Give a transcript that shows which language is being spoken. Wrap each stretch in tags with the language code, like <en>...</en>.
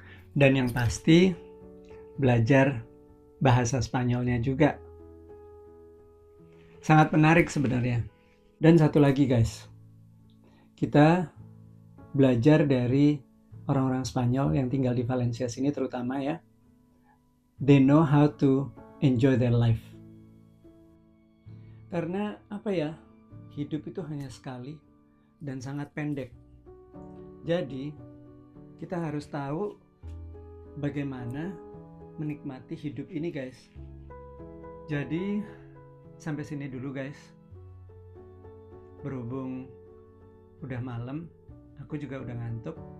<id>Dan yang pasti belajar bahasa Spanyolnya juga. Sangat menarik sebenarnya. Dan satu lagi guys, kita belajar dari orang-orang Spanyol yang tinggal di Valencia sini terutama ya.</id> <en>They know how to enjoy their life.</en> <id>Karena apa ya, hidup itu hanya sekali dan sangat pendek. Jadi kita harus tahu bagaimana menikmati hidup ini guys. Jadi sampai sini dulu guys. Berhubung udah malam, aku juga udah ngantuk.</id>